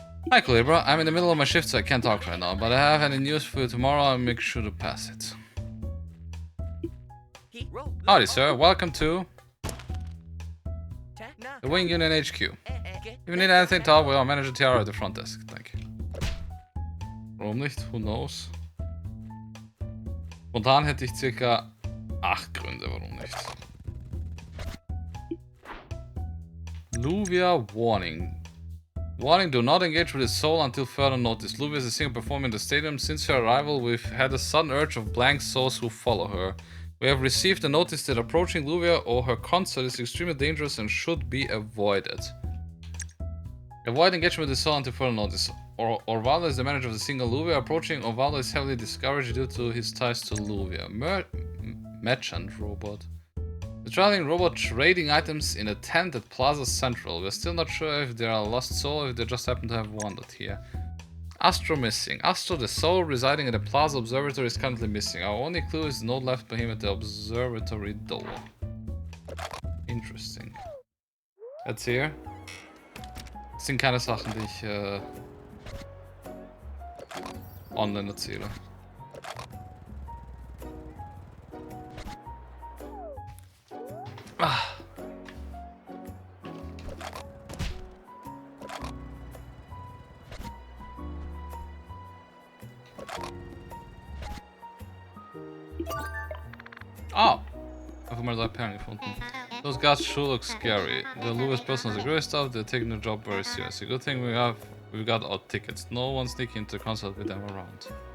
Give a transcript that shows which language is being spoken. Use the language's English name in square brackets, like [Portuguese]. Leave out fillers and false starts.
[English] Hi, Culebra. I'm in the middle of my shift, so I can't talk right now. But I have any news for you tomorrow. I'll make sure to pass it. Howdy, sir. Welcome to the Wing Union HQ. If you need anything, talk with our manager Tiara at the front desk. Thank you. [German] Warum nicht? [English] Who knows? [German] Spontan hätte ich circa 8 Gründe, warum nicht. [English] Luvia warning. Warning, do not engage with his soul until further notice. Luvia is a singer performing in the stadium. Since her arrival, we've had a sudden urge of blank souls who follow her. We have received a notice that approaching Luvia or her concert is extremely dangerous and should be avoided. Avoid engagement with the soul until further notice. Orvaldo is the manager of the singer Luvia. Approaching Orvaldo is heavily discouraged due to his ties to Luvia. Merchant robot. The traveling robot trading items in a tent at Plaza Central. We're still not sure if they are a lost soul or if they just happen to have wandered here. Astro missing. Astro, the soul residing at the Plaza Observatory, is currently missing. Our only clue is the note left by him at the observatory door. [German] Interesting. Erzähl. Das sind keine Sachen, die ich online erzähle. Ah. Oh! Einfach mal 3 Perlen gefunden. [English] Those guards sure look scary. The Lewis person is a great stuff, they're taking their job very seriously. Good thing we've got our tickets. No one sneaking into the concert with them around.